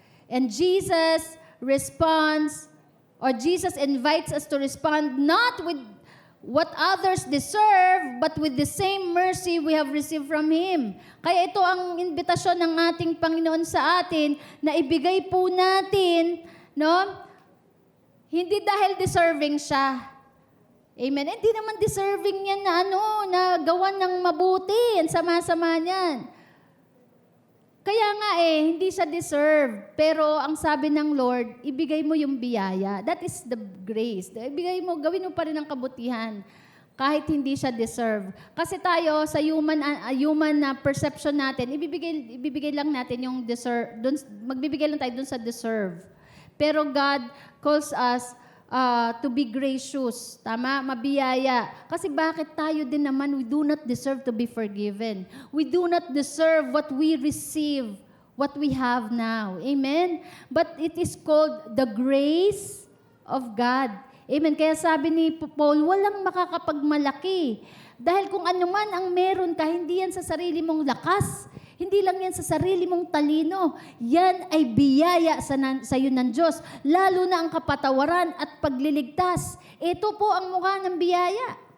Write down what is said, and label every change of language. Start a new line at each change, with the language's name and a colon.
English: And Jesus responds, or Jesus invites us to respond not with what others deserve, but with the same mercy we have received from Him.
Filipino: Kaya ito ang invitasyon ng ating Panginoon sa atin na ibigay po natin, no? Hindi dahil deserving siya. Amen. Hindi naman deserving yan na gawan ng mabuti. Ang sama-sama niyan. Kaya nga hindi siya deserve. Pero ang sabi ng Lord, ibigay mo yung biyaya.
English: That is the grace.
Filipino: Ibigay mo, gawin mo pa rin ang kabutihan. Kahit hindi siya deserve. Kasi tayo, sa human na perception natin, ibibigay lang natin yung deserve. Magbibigay lang tayo dun sa deserve. Pero
English: God calls us to be gracious.
Filipino: Tama? Mabiyaya. Kasi bakit tayo din naman,
English: we do not deserve to be forgiven. We do not deserve what we receive, what we have now. Amen? But it is called the grace of God.
Filipino: Amen? Kaya sabi ni Paul, walang makakapagmalaki. Dahil kung ano man ang meron ka, hindi yan sa sarili mong lakas. Hindi lang yan sa sarili mong talino. Yan ay biyaya sa iyo ng Diyos. Lalo na ang kapatawaran at pagliligtas. Ito po ang mukha ng biyaya.